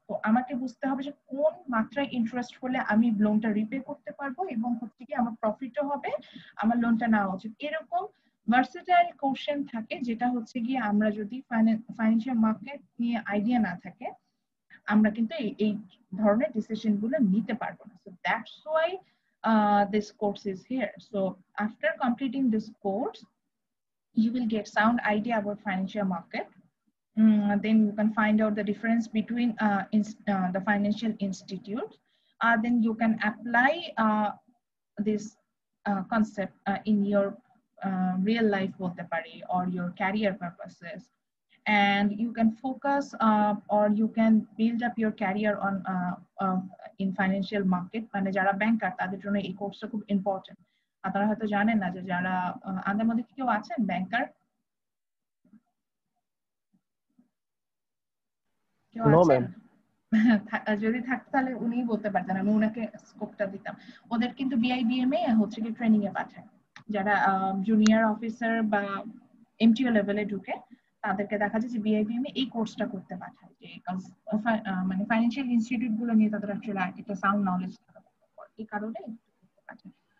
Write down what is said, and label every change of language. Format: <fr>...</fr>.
<bn>তো আমাকে বুঝতে হবে যে কোন মাত্রায় ইন্টারেস্ট হলে আমি লোনটা রিপে করতে পারবো এবং হচ্ছে কি আমার প্রফিটও হবে, আমার লোনটা নেওয়া উচিত। এরকম ভার্সেটাইল কোশ্চেন থাকে, যেটা হচ্ছে গিয়ে আমরা যদি ফাইন্যান্সিয়াল মার্কেট নিয়ে আইডিয়া না থাকে, আমরা কিন্তু এই ধরনের ডিসিশন গুলো নিতে পারবো না।</bn> <en>So that's why this course is here. So after completing this course, you will get sound idea about financial market. Then you can find out the difference between the financial institutes. Then you can apply this concept in your real life</en> <bn>বলতে পারি,</bn> <en>or your career purposes. And you can focus or you can build up your career on in financial market.</en> <bn>মানে যারা ব্যাংকার তাদের জন্য এই কোর্সটা খুব important. আপনারা হয়তো জানেন না যে যারা আমাদের মধ্যে কেউ আছেন ব্যাংকার, কেউ</bn> <en>নো</en> <bn>আছেন?</bn> <en>Ma'am.</en> <bn>যদি থাকতো তাহলে উনিই বলতে পারতেন, আমি ওনাকে স্কোপটা দিতাম। ওদের কিন্তু বিআইবিএমএ হচ্ছে কি ট্রেনিং এ পাঠায়, যারা জুনিয়র অফিসার বা এমটিও লেভেলে ঢুকে তাদেরকে দেখা যায় যে বিআইবিএমএ এই কোর্সটা করতে পাঠায়, যে মানে ফাইন্যান্সিয়াল ইনস্টিটিউট গুলো নিয়ে তাদের অ্যাকচুয়ালি একটা সাউন্ড নলেজ থাকা দরকার, এই কারণে করতে পাঠায়।</bn>